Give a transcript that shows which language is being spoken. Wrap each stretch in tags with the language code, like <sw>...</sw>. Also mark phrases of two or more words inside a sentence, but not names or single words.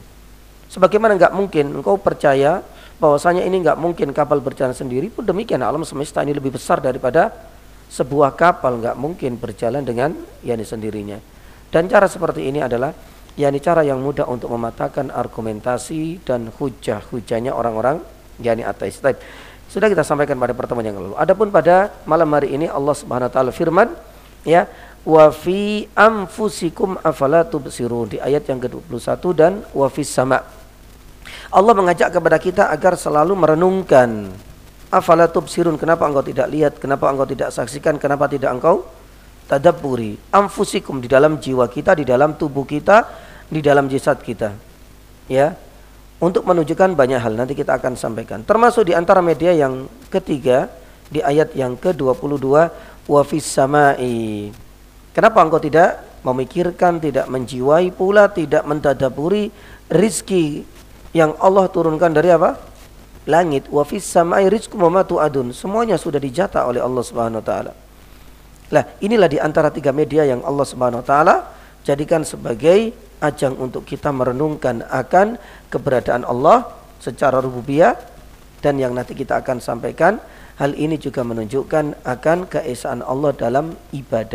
<id>Sebagaimana enggak mungkin engkau percaya bahwasanya ini enggak mungkin kapal berjalan sendiri, pun demikian alam semesta ini lebih besar daripada sebuah kapal, nggak mungkin berjalan dengan yani sendirinya. Dan cara seperti ini adalah yakni cara yang mudah untuk mematahkan argumentasi dan hujah-hujahnya orang-orang yakni ateis. Baik. Sudah kita sampaikan pada pertemuan yang lalu. Adapun pada malam hari ini Allah</id> <ar>Subhanahu wa taala</ar> <id>firman, ya,</id> <ar>wa fi anfusikum afala tubsirun,</ar> <id>di ayat yang ke-21 dan</id> <ar>wa fis sama.</ar> <id>Allah mengajak kepada kita agar selalu merenungkan.</id> <ar>Afala tubsirun,</ar> <id>kenapa engkau tidak lihat, kenapa engkau tidak saksikan, kenapa tidak engkau tadabburi. Anfusikum, di dalam jiwa kita, di dalam tubuh kita, di dalam jasad kita. Ya. Untuk menunjukkan banyak hal, nanti kita akan sampaikan. Termasuk di antara media yang ketiga di ayat yang ke-22,</id> <ar>wa fis samai.</ar> <id>Kenapa engkau tidak memikirkan, tidak menjiwai pula, tidak mentadaburi rizki yang Allah turunkan dari apa? Langit.</id> <ar>Wa fis samai rizqum wa ma tu'adun.</ar> <id>Semuanya sudah dijata oleh Allah</id> <ar>Subhanahu wa taala.</ar> <id>Lah, inilah di antara tiga media yang Allah</id> <ar>Subhanahu wa taala</ar> <id>jadikan sebagai ajang untuk kita merenungkan akan keberadaan Allah secara rububiyah, dan yang nanti kita akan sampaikan, hal ini juga menunjukkan akan keesaan Allah dalam ibadah.</id>